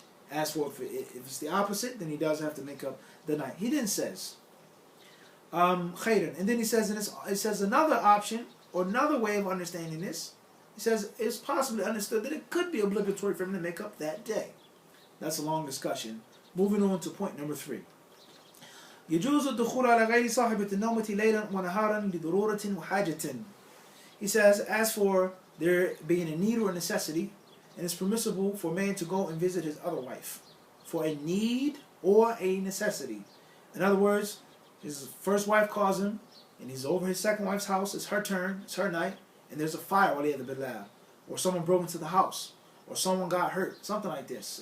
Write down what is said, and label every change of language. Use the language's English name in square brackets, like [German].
[English] As for if it's the opposite, then he does have to make up the night. He then says, khayran. And then he says, it says another option, or another way of understanding this. He says it's possibly understood that it could be obligatory for him to make up that day. That's a long discussion. Moving on to point number 3. [Arabic] يجوز الدخول على غير صاحبة النومة ليلا ونهارا لضرورة وحاجة. [English] He says, as for there being a need or a necessity, and it's permissible for a man to go and visit his other wife for a need or a necessity. In other words, his first wife calls him, and he's over his second wife's house. It's her turn, it's her night, and there's a fire while the billah, or someone broke into the house, or someone got hurt, something like this.